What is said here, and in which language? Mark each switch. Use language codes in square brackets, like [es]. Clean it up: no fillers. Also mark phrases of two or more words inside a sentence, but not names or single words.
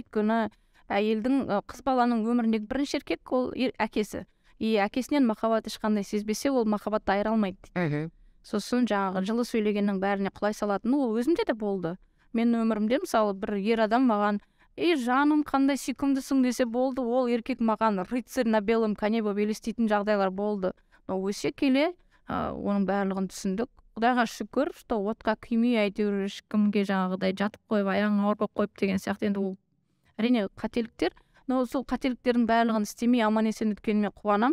[kk] Өйткені әйелдің, қыз баланың өміріндегі бірінші еркек ол әкесі. И әкесінен махаббат ешқандай сезбесе, ол махаббатты айыра алмайды. Сосын жаңағы жылы сөйлегеннің бәріне құлай салатыны ол өзімде де болды. Мен өмірімде мысалы бір ер адам маған, жаным қандай сүйкімдісің десе болды, ол еркек маған [ru] рыцарь на белом коне [kk] болып елестейтін жағдайлар болды. Но өсе келе оның барлығын түсіндік. Құдайға шүкір, что отқа күймей әйтеуір ешкімге жаңағыдай жатып қойып, аяғың ауыр болып қойып деген сияқты. Енді ол әрине қателіктер, но сол қателіктердің барлығын істемей аман есен өткеніме қуанам.